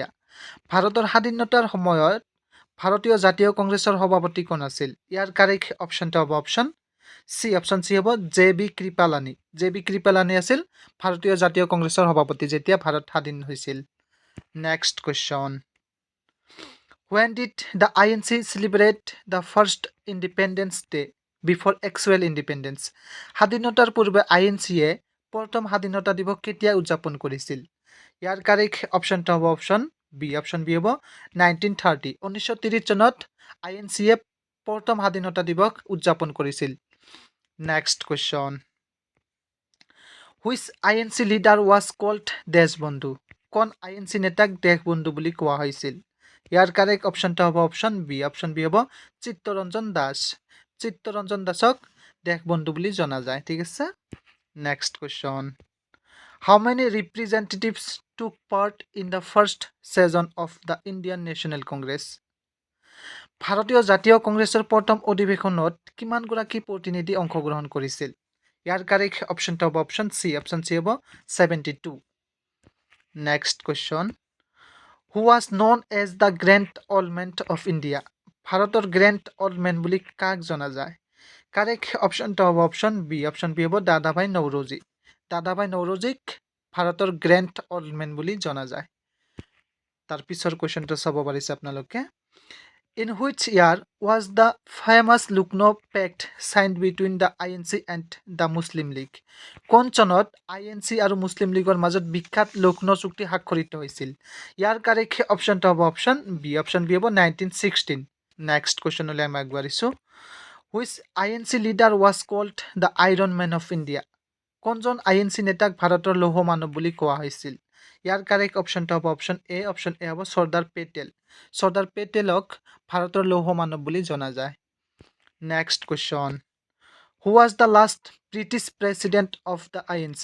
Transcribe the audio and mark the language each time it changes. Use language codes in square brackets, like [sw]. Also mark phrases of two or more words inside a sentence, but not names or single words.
[as] ভাৰতৰ স্বাধীনতাৰ সময়ত ভাৰতীয় জাতীয় কংগ্ৰেছৰ সভাপতি কোন আছিল? ইয়াৰ [en] correct optionটো [as] হ'ব [en] option C. option C [as] হ'ব JB কৃপালানী। JB কৃপালানী আছিল ভাৰতীয় জাতীয় কংগ্ৰেছৰ সভাপতি যেতিয়া ভাৰত স্বাধীন হৈছিল। [en] next question, when did the INC celebrate the first Independence Day before actual independence? [as] স্বাধীনতাৰ পূৰ্বে INCয়ে প্ৰথম স্বাধীনতা দিৱস কেতিয়া উদযাপন কৰিছিল? ইয়াৰ [en] correct optionটো [as] হ'ব [en] option B. option B [as] হ'ব 1930। 1930 চনত INCয়ে প্ৰথম স্বাধীনতা দিৱস উদযাপন কৰিছিল। [en] Next question, which INC leader was called দেশবন্ধু? [as] কোন INC নেতাক দেশবন্ধু বুলি কোৱা হৈছিল? ইয়াৰ [en] correct optionটো [as] হ'ব [en] option B. option B [as] হ'ব চিত্তৰঞ্জন দাস। চিত্তৰঞ্জন দাসক দেশবন্ধু বুলি জনা যায়। ঠিক আছে। [en] next question, how many representatives took part in the first session of the Indian National Congress? [as] ভাৰতীয় জাতীয় কংগ্ৰেছৰ প্ৰথম অধিৱেশনত কিমানগৰাকী প্ৰতিনিধি অংশগ্ৰহণ কৰিছিল? ইয়াৰ [en] correct optionটো [as] হ'ব [en] option C [as] হ'ব 72. [en] Next question, who was known as the grand old man of India? [as] ভাৰতৰ [en] grand old man [as] বুলি কাক জনা যায়? [en] correct optionটো [as] হ'ব [en] option B [as] হ'ব দাদাভাই নৌৰোজী। দাদাভাই নৌৰোজীক ভাৰতৰ [en] grand old man [as] বুলি জনা যায়। তাৰ পিছৰ কুৱেশ্যনটো চাব পাৰিছে আপোনালোকে। [en] In which year was the famous Lucknow Pact signed between the INC and the Muslim League? [as] কোন চনত INC আৰু মুছলিম লীগৰ মাজত বিখ্যাত লক্ষ্ণৌ চুক্তি স্বাক্ষৰিত হৈছিল? ইয়াৰ [en] correct optionটো [as] হ'ব [en] option B [as] হ'ব 1916. [en] next questionলৈ [as] আমি আগবাঢ়িছোঁ। [en] Which INC leader was called the Iron Man of India? [as] কোনজন INC নেতাক ভাৰতৰ লৌহ মানৱ বুলি কোৱা হৈছিল? ইয়াৰ [en] correct optionটো [as] হ'ব [en] option A [as] হ'ব চৰ্দাৰ পেটেল। চৰ্দাৰ পেটেলক ভাৰতৰ লৌহ মানৱ বুলি জনা যায়। [en] Next question, who was the last British president of the INC?